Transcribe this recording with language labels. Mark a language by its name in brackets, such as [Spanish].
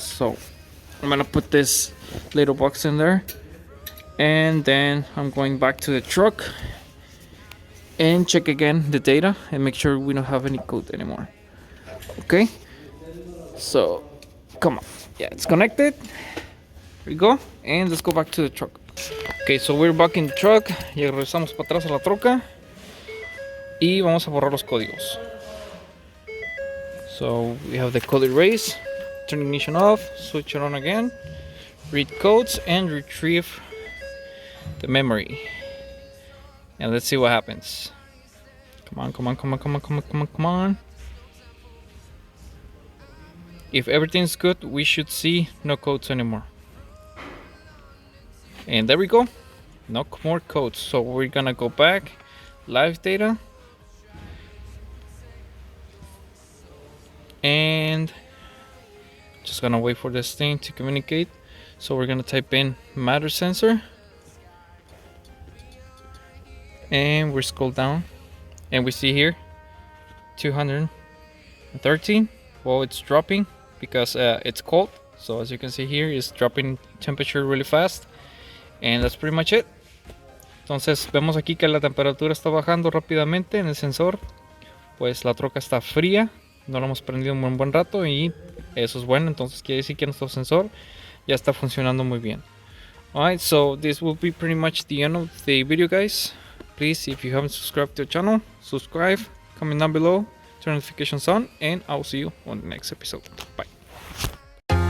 [English] So I'm gonna put this little box in there, and then I'm going back to the truck and check again the data and make sure we don't have any code anymore. Okay, so come on, yeah, it's connected. Here we go, and let's go back to the truck. Okay, so we're back in the truck. [Spanish] Ya regresamos para atrás a la troca y vamos a borrar los códigos. [English] So we have the code erase, turn ignition off, switch it on again, read codes, and retrieve the memory. And let's see what happens. Come on. If everything's good, we should see no codes anymore. And there we go, no more codes. So we're gonna go back, live data, and just gonna wait for this thing to communicate. So we're gonna type in matter sensor, and we scroll down, and we see here 213. Well, it's dropping because it's cold. So as you can see here, it's dropping temperature really fast, and that's pretty much it. [Spanish] Entonces vemos aquí que la temperatura está bajando rápidamente en el sensor. Pues la troca está fría, no lo hemos prendido un buen rato, y eso es bueno. Entonces quiere decir que nuestro sensor ya está funcionando muy bien. [English] Alright, so this will be pretty much the end of the video, guys. Please, if you haven't subscribed to the channel, subscribe, comment down below, turn notifications on, and I'll see you on the next episode. Bye.